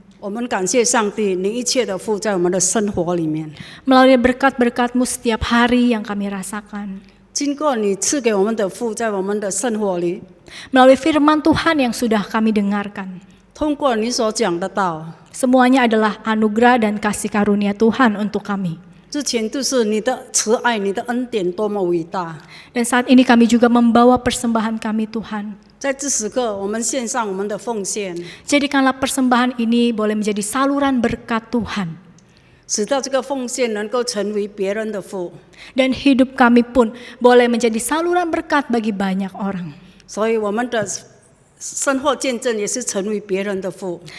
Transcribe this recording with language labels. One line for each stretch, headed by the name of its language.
Chinese: 我们感谢上帝，你一切的福在我们的生活里面。
Indonesian: Melalui berkat-berkat-Mu setiap hari yang kami rasakan.
Chinese: 经过你赐给我们的福，在我们的生活里，
Indonesian: Melalui firman Tuhan yang sudah kami dengarkan.
Chinese: 通过你所讲的道，
Indonesian: Semuanya adalah anugerah dan kasih karunia Tuhan untuk kami.
Chinese: 之前就是你的慈爱、你的恩典多么伟大。
Indonesian: Dan saat ini kami juga membawa persembahan kami Tuhan.
Chinese: 在这时刻，我们献上我们的奉献，
Indonesian: Jadikanlah persembahan ini boleh menjadi saluran berkat Tuhan.
Chinese: 使到这个奉献能够成为别人的福。
Indonesian: Dan hidup kami pun boleh menjadi saluran berkat bagi banyak orang.
Chinese: 所以我们的生活见证也是成为别人的福。